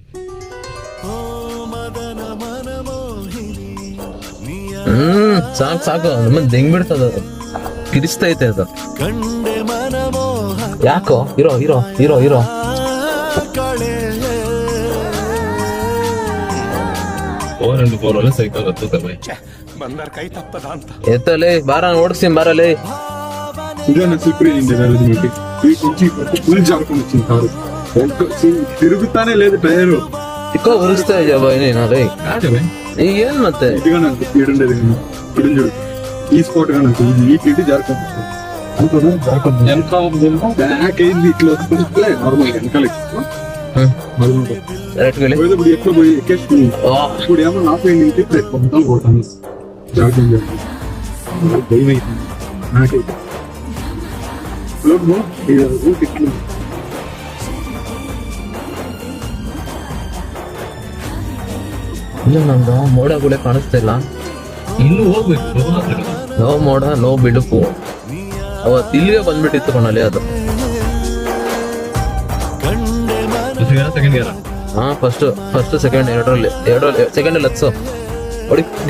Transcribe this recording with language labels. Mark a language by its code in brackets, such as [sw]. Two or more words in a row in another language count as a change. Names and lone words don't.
[kn] ಸಾಕು ಸಾಕು, ನಮ್ಮನ್ನ ದೆಂಗ್ ಬಿಡ್ತದ, ಕಿರಿಸ್ತೈತೆ ಅದು. ಯಾಕೋ ಹೀರೋ ಹೀರೋ ಹೀರೋ ಹೀರೋ ಎತ್ತಲೇ ಬಾರ ಓಡಿಸ್ತೀನಿ ಬಾರಲೇ. [te] తిరుగుతానే లేదు టైరు. ఎక్కువ ఉరుస్తా నేను ఏం ಮತ್ತೆ ఈ స్పాట్ గా ఈ కిటి జారుకుంటుంది బ్యాక్ అయింది ఇట్లా వస్తుంటే నార్మల్ వెనకాల ఇప్పుడు ఎక్కువ పోయి ఎక్కేసుకుని ఇప్పుడు ఏమో నాకు ఏంటి మొత్తం పోతాను జాగ్రత్త భయం అవుతుంది నాకైతే. [kn] ಇಲ್ಲ ನಂದು ಮೋಡಗಳೇ ಕಾಣಿಸ್ತಾ ಇಲ್ಲ. ಇನ್ನು ಹೋಗ್ಬೇಕು. ನೋ ಮೋಡ ನೋ ಬಿಡುಪು. ಅವತ್ತು ಇಲ್ಲಿಗೆ ಬಂದ್ಬಿಟ್ಟಿತ್ತು ಕಣಲ್ಲಿ ಅದು. ಹಾ [en] first second [kn] ಎರಡರಲ್ಲಿ ಸೆಕೆಂಡ್ ಅಲ್ಲಿ ಹತ್ಸು ಹೊಡಿ.